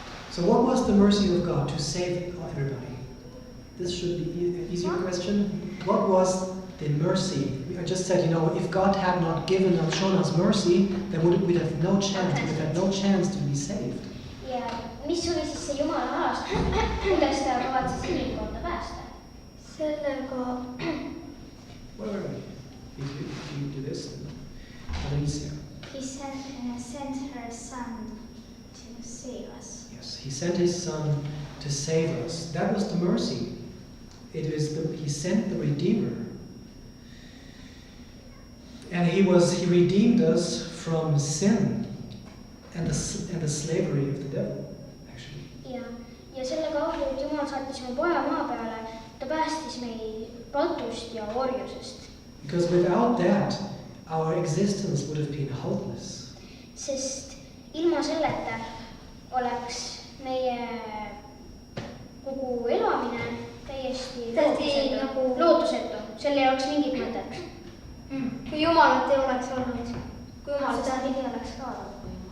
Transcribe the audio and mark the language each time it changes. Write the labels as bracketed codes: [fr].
[en] So what was the mercy of God to save everybody? This should be an easier question. What was the mercy? I just said, if God had not shown us mercy, then we'd have no chance. We'd have no chance to be saved. [et] Ja mis oli siis see Jumala alast? Kuidas ta kavatses inimkonda päästa? sellega [en] Where if you do this, Alicia. He sent her son to save us. Yes, he sent his son to save us. That was the mercy. He sent the Redeemer. And he redeemed us from sin and the slavery of the devil, actually. [et] Ja selle kaudu, et Jumal saatis oma poja maa peale, ta päästis meid patust ja orjusest. [en] Because without that, our existence would have been hopeless. [et] Sest ilma selleta oleks meie kogu elamine täiesti lootusetu. Seal ei oleks mingit mõtet. kui Jumalat ei oleks olnud, kui Jumalat seda pidi oleks ka toimunud.